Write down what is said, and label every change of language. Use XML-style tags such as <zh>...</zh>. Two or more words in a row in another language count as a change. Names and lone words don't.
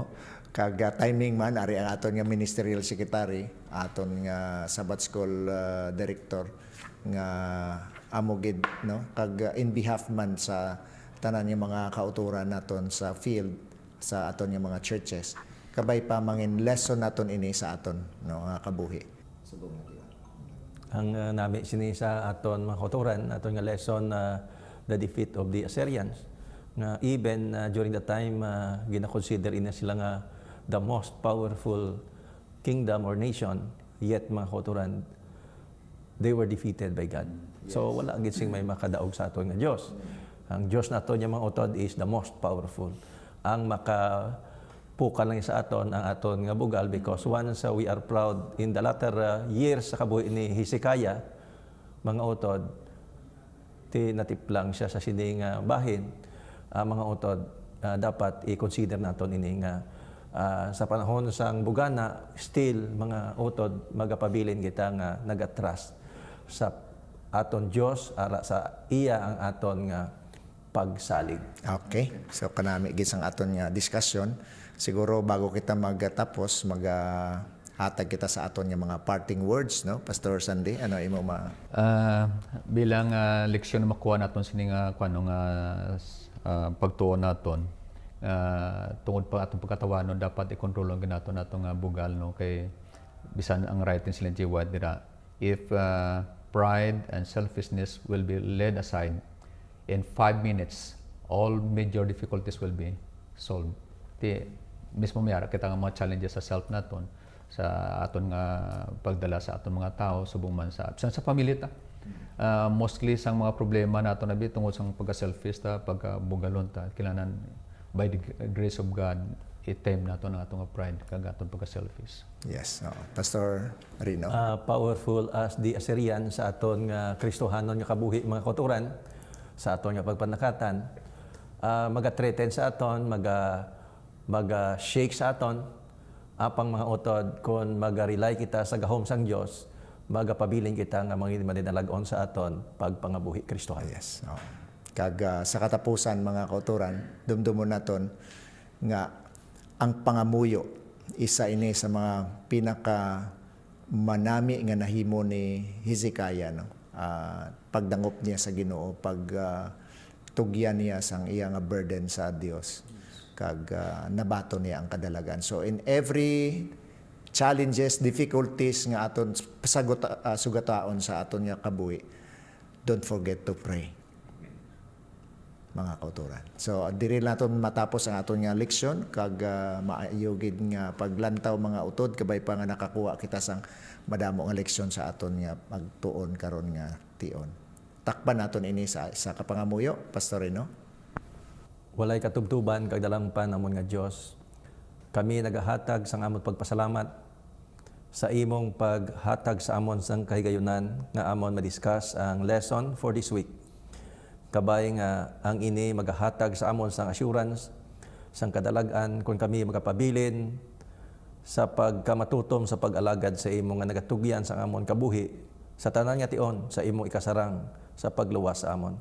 <hil>Kag timing man ari ang aton nga ministerial secretary, aton nga Sabbath school director nga amogid no kag in behalf man sa tanan nga mga kauturan naton sa field sa aton nga mga churches kabay pa mangin lesson naton ini sa aton no nga kabuhi. Ang nami sini sa aton mga kauturan aton nga lesson</hil> <en>the defeat of the Assyrians</en> <hil>nga</hil> <en>even during the time</en> <hil>gina-consider ina sila nga</hil> <en>the most powerful kingdom or nation, yet</en> <hil>mga kauturan</hil> <en>they were defeated by God.</en> <hil>So wala gid sing may makadaog sa aton nga Dios. Ang Dios nato niya mga utod</hil> <en>is the most powerful.</en> <hil>Ang makapukan lang sa aton ang aton nga bugal,</hil> <en>because once we are proud in the latter years</en> <hil>sa kabuhi ni Hezekiah, mga utod, natiplang siya sa sining bahin. Mga utod, dapat i-consider naton ini nga sa panahon sang bugana, still mga utod, magapabilin kita nga nagatras sa aton Dios, ara sa iya ang aton nga pagsalig. Okay. So kanami gid sang aton nga discussion. Siguro bago kita magtapos, hatag kita sa aton nga mga parting words, no? Pastor Sandy, ano imo Bilang leksyon na makuha naton sining pagtuon naton, tungod pa atong pagkatawanon, dapat i-control ang ganaton natong bugal, no? Kay bisan ang writing sila White dira,</hil> <en>if pride and selfishness will be laid aside, in 5 minutes all major difficulties will be solved.</en> <hil>Mismo mayara kita nga mga challenges sa self naton, sa aton nga pagdala sa aton mga tao subong man sa pamilya ta. Mostly sang mga problema nato na tungod sang pagka-selfish ta, pagka-bugalon ta, kailangan</hil> <en>by the grace of God</en> <hil>i-tame nato ang atong pride kag aton pagka-selfish. Yes, Pastor Rino.</hil> <en>Powerful as the Assyrian</en> <hil>sa aton nga Kristohanon nga kabuhi, mga kauturan, sa aton nga pagpanakatan, maga-threaten sa aton, maga-shake sa aton, apang mga utod, kung maga-rely kita sa gahom sang Dios, magapabilin kita nga mga madinalagon sa aton pagpangabuhi Kristohan. Yes. Kag sa katapusan, mga kauturan, dumdumon naton nga ang pangamuyo isa ini sa mga pinaka manami nga nahimo ni Hezekiah, no? Pagdangop niya sa Ginoo, tugyan niya sang iya nga burden sa Dios, kag nabato niya ang kadalagan.</hil> <en>So in every challenges, difficulties</en> <hil>nga aton sugataon sa aton nga kabuhi,</hil> <en>don't forget to pray,</en> <hil>mga kauturan. So diri naton matapos ang aton nga leksyon, kag maayo gid nga paglantaw mga utod, kabay pa nga nakakuha kita sang madamo nga leksyon sa aton nga magtuon karon nga tion. Takpan naton ini sa kapangamuyo, Pastor Rino. Walay katubtuban kag dalampan namon nga Dios. Kami nagahatag sang amon pagpasalamat sa imong paghatag sa amon sang kahigayunan nga amon madiscuss ang</hil> <en>lesson for this week.</en> <hil>Kabay nga ang ini magahatag sa amon sang assurance, sang kadalag-an kung kami magapabilin sa pagkamatutom sa pag-alagad sa imong nga nagatugyan sa amon kabuhi, sa tanan nga tion sa imong ikasarang sa pagluwas sa amon.</hil>